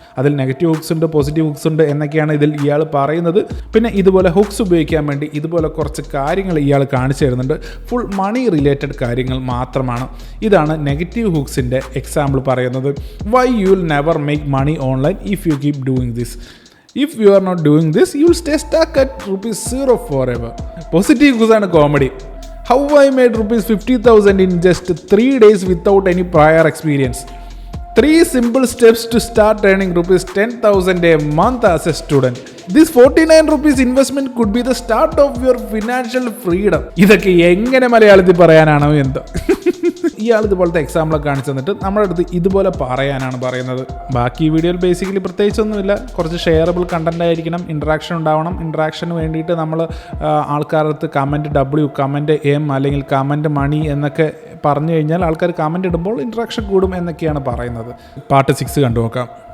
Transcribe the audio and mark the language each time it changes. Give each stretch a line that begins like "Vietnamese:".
Malayalam: അതിൽ negative hooks ഉണ്ട്, positive hooks ഉണ്ട് എന്നൊക്കെയാണ് ഇതിൽ ഇയാൾ പറയുന്നത്. പിന്നെ ഇതുപോലെ ഹുക്സ് ഉപയോഗിക്കാൻ വേണ്ടി ഇതുപോലെ കുറച്ച് കാര്യങ്ങൾ ഇയാൾ കാണിച്ചു തരുന്നുണ്ട്. ഫുൾ മണി റിലേറ്റഡ് കാര്യങ്ങൾ മാത്രമാണ്. ഇതാണ് നെഗറ്റീവ് ഹുക്സിൻ്റെ എക്സാമ്പിൾ പറയുന്നത്.
English: Why you will never make money online if you keep doing this. If you are not doing this, you will stay stuck at ₹0 forever. Positive hooks ആണ് comedy. How I made ₹50,000 in just 3 days without any prior experience. 3 simple steps to start earning ₹10,000 a month as a student. This ₹49 investment could be the start of your financial freedom.
Malayalam: ഇതൊക്കെ എങ്ങനെ മലയാളത്തിൽ പറയാനാണോ എന്തോ. ഇയാൾ ഇതുപോലത്തെ എക്സാമ്പിളൊക്കെ കാണിച്ചു തന്നിട്ട് നമ്മുടെ അടുത്ത് ഇതുപോലെ പറയാനാണ് പറയുന്നത്. ബാക്കി വീഡിയോയിൽ ബേസിക്കലി പ്രത്യേകിച്ചൊന്നുമില്ല. കുറച്ച് ഷെയറബിൾ കണ്ടന്റ് ആയിരിക്കണം, ഇൻട്രാക്ഷൻ ഉണ്ടാവണം. ഇൻട്രാക്ഷന് വേണ്ടിയിട്ട് നമ്മൾ ആൾക്കാരടുത്ത് കമൻറ്റ് M അല്ലെങ്കിൽ കമൻറ്റ് മണി എന്നൊക്കെ പറഞ്ഞു കഴിഞ്ഞാൽ ആൾക്കാർ കമൻറ്റ് ഇടുമ്പോൾ ഇൻട്രാക്ഷൻ കൂടും എന്നൊക്കെയാണ് പറയുന്നത്. പാർട്ട് 6 കണ്ടു നോക്കാം.